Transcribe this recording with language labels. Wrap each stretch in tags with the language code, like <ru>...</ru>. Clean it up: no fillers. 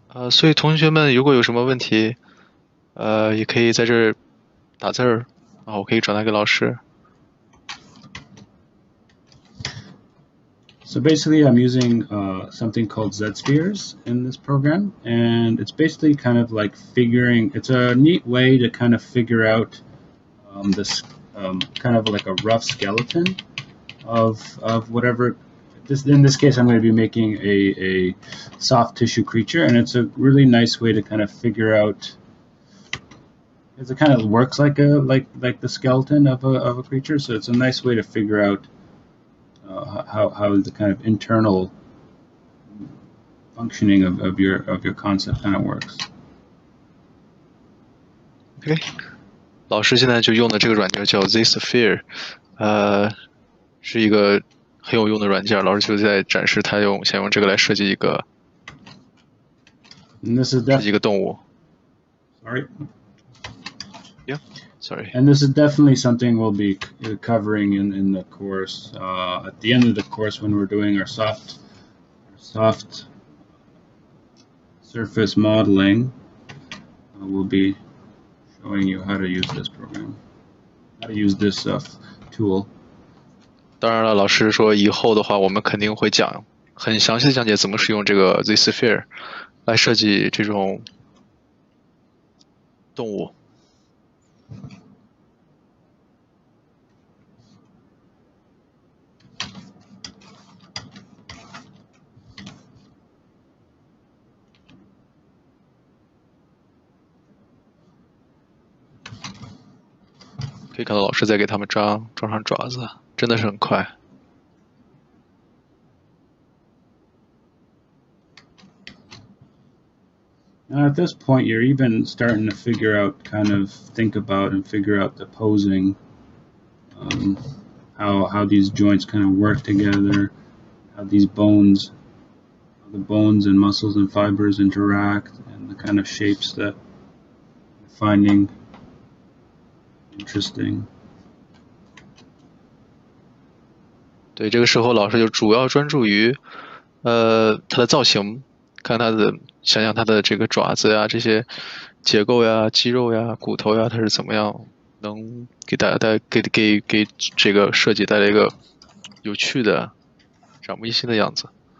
<zh>所以同学们如果有什么问题，也可以在这儿打字儿，然后我可以转达给老师。</zh> <en>So basically, I'm using something called Z-spheres in this program, and it's basically kind of like it's a neat way to kind of figure out this kind of like a rough skeleton of whatever. In this case, I'm going to be making a soft tissue creature, and it's a really nice way to kind of figure out. Because it kind of works like the skeleton of a creature, so it's a nice way to figure out how the kind of internal functioning of your concept kind of works.</en> <zh>OK， 老师现在就用的这个软件叫 Z-sphere， 是一个很有用的软件。老师就在展示他想用这个来设计一个动物。</zh> <en>Sorry. Yeah. Sorry. And this is definitely something we'll be covering in the course. At the end of the course, when we're doing our soft surface modeling, we'll be showing you how to use this program, how to use this tool.</en> <zh>当然了，老师说以后的话，我们肯定会很详细的讲解怎么使用这个 Z-sphere 来设计这种动物。可以看到老师在给他们装上爪子，真的是很快。</zh> <en>Now at this point, you're even starting to think about and figure out the posing, how these joints kind of work together, how the bones and muscles and fibers interact, and the kind of shapes that you're finding interesting.</en> <zh>对，这个时候老师就主要专注于，它的造型，想想它的这个爪子呀、这些结构呀、肌肉呀、骨头呀，它是怎么样能给这个设计带来一个有趣的、耳目一新的样子。</zh>